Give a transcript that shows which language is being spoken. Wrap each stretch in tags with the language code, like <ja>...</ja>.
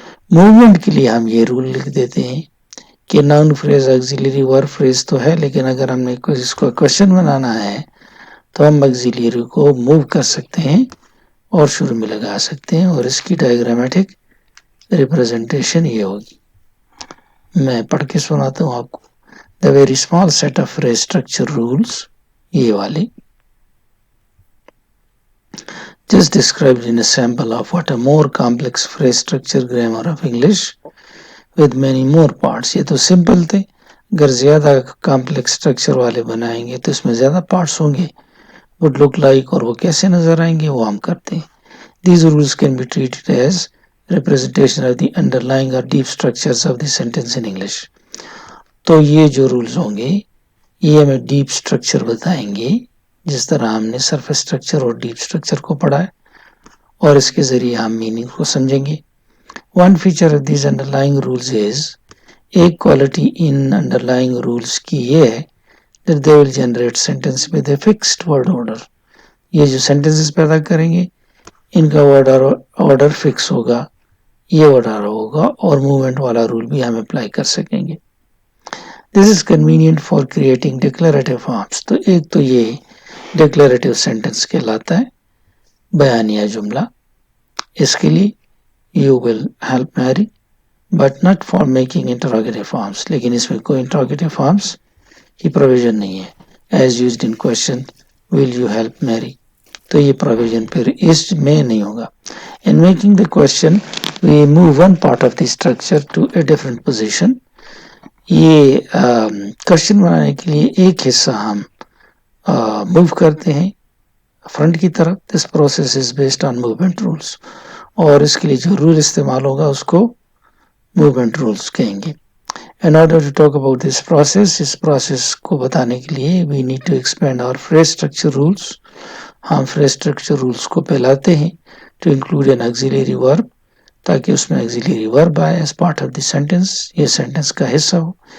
<ur>Movement کے لیے ہم یہ رول لکھ دیتے ہیں کہ ناؤن فریز آگزیلیری ورب فریز تو ہے، لیکن اگر ہم نے اس کو کوشچن بنانا ہے تو ہم آگزیلیری کو موو کر سکتے ہیں اور شروع میں لگا سکتے ہیں، اور اس کی ڈائیگرامیٹک ریپرزنٹیشن یہ ہوگی. میں پڑھ کے سناتا ہوں آپ کو.</ur> <en>The very small set of phrase structure rules یہ والے just described in a sample of what a more complex phrase structure grammar of English with many more parts.</en> <ur>یہ تو سمپل تھے، اگر زیادہ کمپلیکس اسٹرکچر والے بنائیں گے تو اس میں زیادہ پارٹس ہوں گے.</ur> <en>would look like</en> <ur>اور وہ کیسے نظر آئیں گے وہ ہم کرتے ہیں.</ur> <en>These rules can be treated as representation of the underlying or deep structures of the sentence in English.</en> <ur>تو یہ جو رولز ہوں گے یہ ہمیں ڈیپ اسٹرکچر بتائیں گے، جس طرح ہم نے سرفیس اسٹرکچر اور ڈیپ اسٹرکچر کو پڑھا ہے، اور اس کے ذریعے ہم میننگ کو سمجھیں گے.</ur> <en>one feature of these underlying rules is,</en> <ur>ایک کوالٹی ان انڈرلائنگ رولز کی یہ ہے</ur> <en>that they will generate sentence with a fixed word order.</en> <ur>یہ جو سینٹنسز پیدا کریں گے ان کا ورڈ آرڈر فکس ہوگا، یہ ورڈ آرڈر ہوگا، اور موومنٹ والا رول بھی ہم اپلائی کر سکیں گے.</ur> <en>This is convenient for creating declarative forms.</en> <ur>تو ایک تو یہ ڈیکلیریٹو سینٹنس کہلاتا ہے، بیانیہ جملہ. اس کے لیے</ur> <en>you will help Mary but not for making interrogative forms.</en> <ur>لیکن اس میں کوئی interrogative forms کی پروویژن نہیں ہے.</ur> <en>As used in question will you help Mary.</en> <ur>تو یہ پروویژن پھر اس میں نہیں ہوگا.</ur> <en>In making the question we move one part of the structure to a different position.</en> <ur>یہ کوشچن بنانے کے لیے ایک حصہ ہم موو کرتے ہیں فرنٹ کی طرف.</ur> <en>this process is based on movement rules,</en> <ur>اور اس کے لیے جو رول استعمال ہوگا اس کو موومنٹ رولس کہیں گے.</ur> <en>In order to talk about this process،</en> <ur>اس process کو بتانے کے لیے</ur> <en>we need to expand our phrase structure rules.</en> <ur>ہم phrase structure rules کو پھیلاتے ہیں</ur> <en>to include an auxiliary verb،</en> <ur>تاکہ اس میں auxiliary verb آئے</ur> <en>as part of the sentence،</en> <ur>یہ سینٹنس کا حصہ ہو.</ur>